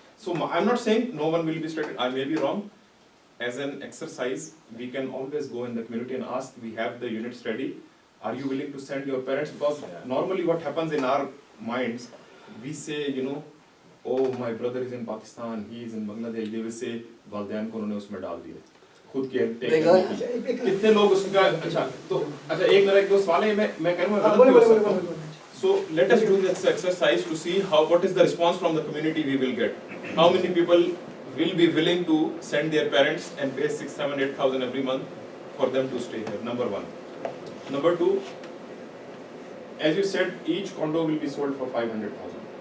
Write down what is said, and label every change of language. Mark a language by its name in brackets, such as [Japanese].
[English] So I'm not saying no one will be restricted. I may be wrong. As an exercise, we can always go in the community and ask. We have the units ready. Are you willing to send your parents? Because normally what happens in our minds, we say, oh, my brother is in Pakistan, he is in Bangladesh. They will say, [Hindi] वालिदैन को उन्होंने उसमें डाल दिया, खुद के कितने लोग उसका अच्छा एक मेरा एक दो सवाल है मैं करूँगा गलत भी हो सकता हूँ. [English] So let us do this exercise to see what is the response from the community we will get. How many people will be willing to send their parents and pay 6,000, 7,000, 8,000 every month for them to stay here? Number one. Number two, as you said, each condo will be sold for 500,000.